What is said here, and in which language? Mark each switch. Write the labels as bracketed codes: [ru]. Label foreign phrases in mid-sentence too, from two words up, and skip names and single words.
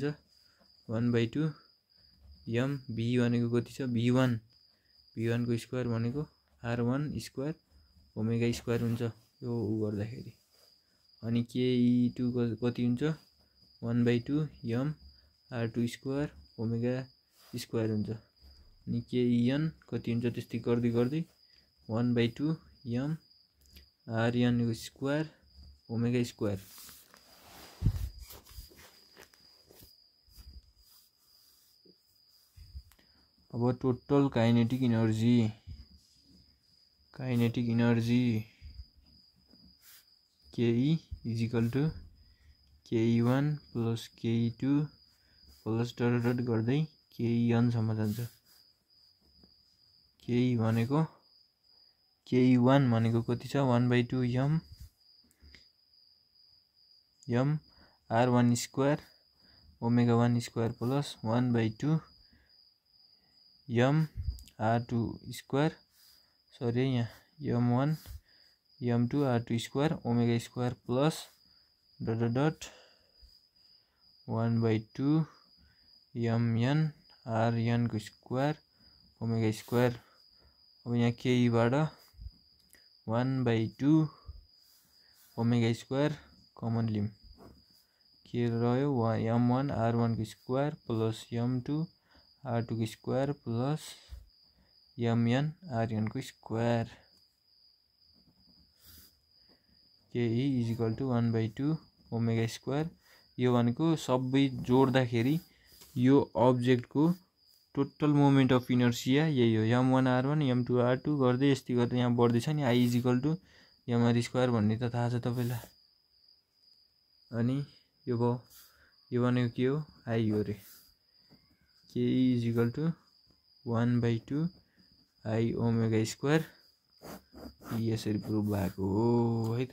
[ne] 1/2 m v भनेको कति छ, v1 को स्क्वायर भनेको r1 [en] square omega square [ne] हुन्छ यो गर्दाखेरि। अनि ke2 कति हुन्छ, 1/2 m r2 [en] square omega square [ne] हुन्छ। अनिken कति हुन्छ, त्यस्तै गर्दै गर्दै 1/2 m rn [en] square omega square. [ne] अब [en] total kinetic energy ke is ke1 plus ke2 plus dot [ne] गर्दै ke1 सम्म जान्छ। ke1 भनेको कति छ, 1/2 m r1 [en] square omega 1 square plus [ne] 1/2 m r2 स्क्वायर सरी यहाँ m1 m2 r2 [en] square omega square plus dot [ne] 1/2 mn rn को स्क्वायर ओमेगा स्क्वायर। अब यहाँ ke बाट 1/2 [en] omega square common [ne] लिम, के रह्यो m1 r1 को [en] square plus [ne] m2 r2 को [en] square plus [ne] mn rn को स्क्वायर। [en] ke is 1/2 omega square. [ne] यो भनेको सबै जोड्दाखेरि यो अब्जेक्ट को [en] total moment of inertia [ne] यही हो, m1 r1 m2 r2 गर्दै यस्तै गर्दै यहाँ बढ्दै छ नि। i इज mr स्क्वायर भन्ने त थाहा छ तपाईलाई। अनि यो भयो, यो भनेको के हो, i हो रे। [en] ke is 1/2 i omega square. [ne] यसरी प्रुभ भएको हो है त गाइस।